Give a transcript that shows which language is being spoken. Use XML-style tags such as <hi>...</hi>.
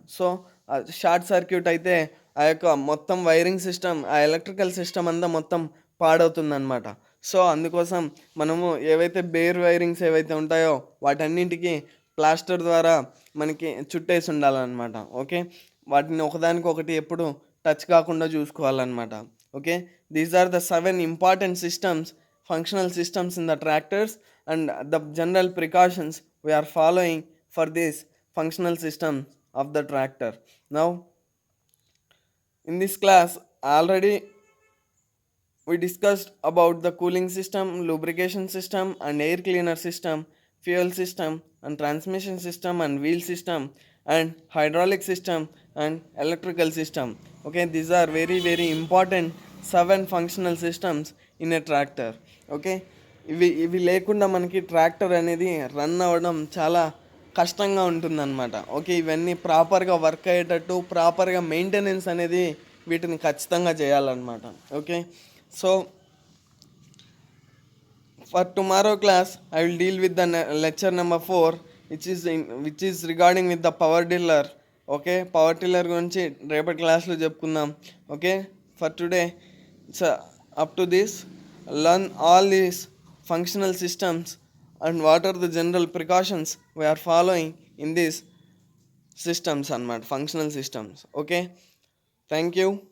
<te>So short circuit అయితే ఆ యొక్క మొత్తం వైరింగ్ సిస్టమ్, ఆ ఎలక్ట్రికల్ సిస్టమ్ అంతా మొత్తం పాడవుతుందన్నమాట. సో అందుకోసం మనము ఏవైతే బేర్ వైరింగ్స్ ఏవైతే ఉంటాయో వాటన్నింటికి ప్లాస్టర్ ద్వారా మనకి చుట్టేసి ఉండాలన్నమాట. ఓకే. వాటిని ఒకదానికొకటి ఎప్పుడు టచ్ కాకుండా చూసుకోవాలన్నమాట. Okay.</te> <en>These are the 7 important systems, functional systems in the tractors, and the general precautions we are following for this functional system of the tractor. Now in this class already we discussed about the cooling system, lubrication system, and air cleaner system, fuel system, and transmission system, and wheel system, and hydraulic system and electrical system. Okay, these are very very important 7 functional systems in a tractor.</en> <te>Okay, ఇవి లేకుండా మనకి tractor అనేది run అవ్వడం చాలా కష్టంగా ఉంటుందన్నమాట. Okay, ఇవన్నీ ప్రాపర్గా వర్క్ అయ్యేటట్టు ప్రాపర్గా మెయింటెనెన్స్ అనేది వీటిని ఖచ్చితంగా చేయాలన్నమాట.</te> <en>Okay, so for tomorrow class I will deal with the lecture number 4, which is regarding with the power tiller.</en> <te>Okay, power tiller గురించి రేపటి క్లాస్లో చెప్పుకుందాం.</te> <en>Okay, for today it's up to this. Learn all these functional systems and what are the general precautions we are following in these systems and functional systems. Okay, thank you.</en>